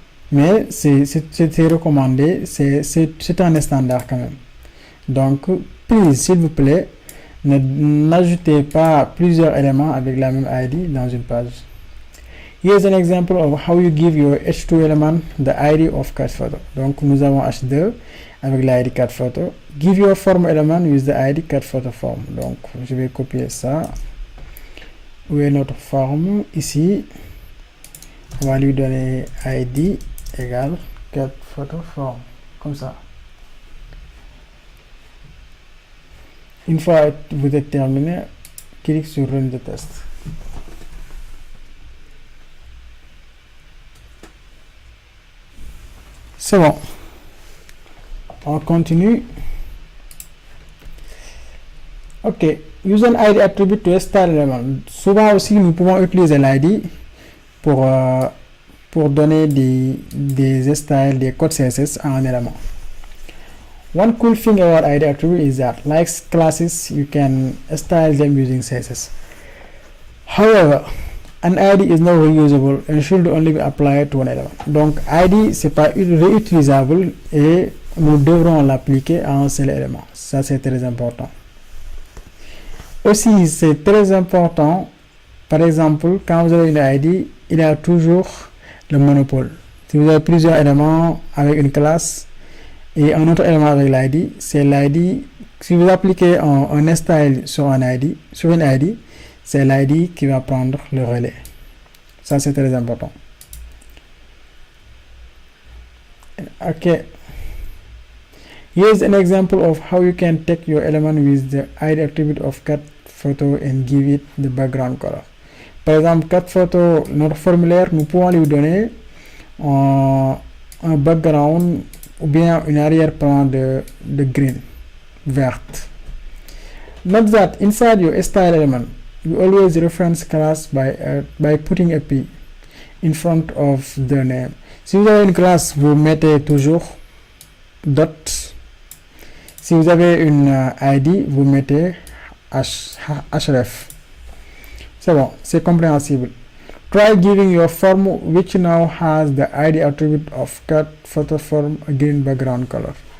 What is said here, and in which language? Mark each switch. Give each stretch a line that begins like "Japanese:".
French: Mais c'est recommandé. C'est un standard quand même. Donc, please, s'il vous plaît, n'ajoutez pas plusieurs éléments avec la même ID dans une page.
English: Here's an example of how you give your H2 element the ID of cat photo.
French: Donc nous avons H2 avec l'ID cat photo.
English: Give your form element with the ID cat photo form.
French: Donc je vais copier ça. Où est notre forme? Ici, on va lui donner ID égale cat photo form. Comme ça. Une fois vous êtes terminé, clique sur Run the test. C'est bon. On continue.
English: Ok. Use an ID attribute to a style element.
French: Souvent aussi, nous pouvons utiliser l'ID pour donner des styles, des codes CSS à un élément.
English: One cool thing about ID attribute is that, like classes, you can style them using CSS. However, an ID is not reusable and should only be applied to one element.
French: Donc, ID, c'est pas réutilisable et nous devrons l'appliquer à un seul élément. Ça, c'est très important. Aussi, c'est très important, par exemple, quand vous avez une ID, il y a toujours le monopole. Si vous avez plusieurs éléments avec une classe et un autre élément avec l'ID, c'est l'ID. Si vous appliquez un style sur une ID, c'est l'ID qui va prendre le relais. Ça, c'est très important. Ok.
English: Here's an example of how you can take your element with the ID attribute of cat photo and give it the background color.
French: Par exemple, cat photo, notre formulaire, nous pouvons lui donner un background ou bien une arrière-plan de green, verte.
English: Note that inside your style element, you always reference class by putting a P in front of the name.
French: Si vous avez une classe, vous mettez toujours dot. Si vous avez une ID, vous mettez href. C'est bon, c'est compréhensible.
English: Try giving your form which now has the ID attribute of cat photo form a green background color.